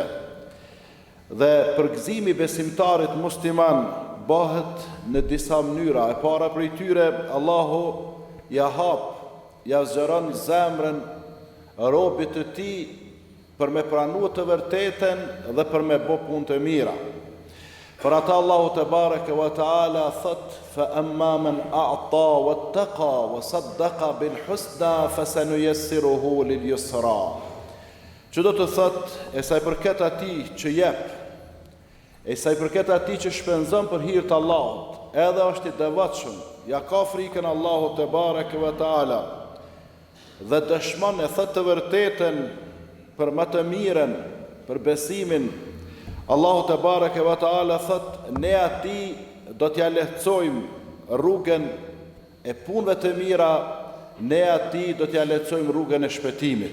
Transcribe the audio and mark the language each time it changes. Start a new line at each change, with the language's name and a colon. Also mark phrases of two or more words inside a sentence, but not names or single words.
Albanian: Dhe përgëzimi besimtarit musliman bëhet në disa mënyra. E para prej tyre, Allahu ja zgjeron zemrën robit të tij për me pranuar të vërtetën dhe për me bë punë të mira. Për ata Allahu
Arabic: تبارك وتعالى
Albanian: thot:
Arabic: فأما من أعطى واتقى وصدق بالحسنى فسنيسره لليسرى.
Albanian: Që do të thot, e sa I përket atij që jep, e sa I përket atij që shpenzon për hir të Allahut, edhe është I devotshëm, ja ka frikën Allahut
Arabic: تبارك وتعالى,
Albanian: dhe dëshmon e thot të vërtetën për më të mirën, për besimin, Allahu
Arabic: تبارك وتعالى
Albanian: thot, ne atij do t'ja lehtësojmë rrugën e punëve të mira, ne atij do t'ja lehtësojmë rrugën e shpëtimit.